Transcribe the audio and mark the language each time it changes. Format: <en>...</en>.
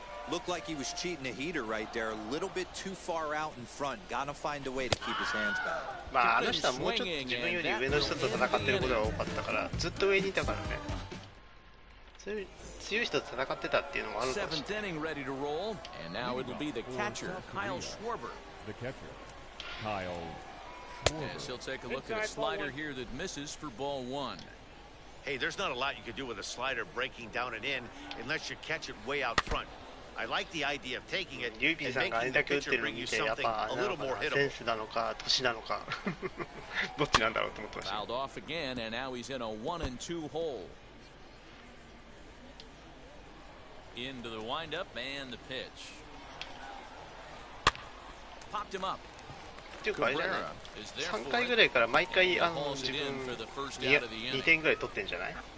<en>Looked like he was cheating a heater right there. A little bit too far out in front. Gotta find a way to keep his hands back.</en> <ja>まああの人はもうちょっと自分より上の人と戦ってることが多かったから、ずっと上にいたからね。そういう強い人と戦ってたっていうのもあるかもしれない。</ja> <en>7th inning ready to roll, and now it'll be the catcher, Kyle Schwarber. The catcher, Kyle As he'll take a look at a slider here that misses for ball 1. Hey, there's not a lot you can do with a slider breaking down and in unless you catch it way out front. I like the idea of taking it and making the pitcher bring you something a little more hittable.</en> <ja>センスなのか年なのかどっちなんだろうと思ってました。</ja> <en>Fouled off again, and now he's in a 1-2 hole. Into the windup and the pitch. Popped him up.</en> <ja>っていうかあれじゃない、3回ぐらいから毎回自分2点ぐらい取ってんじゃない？</ja>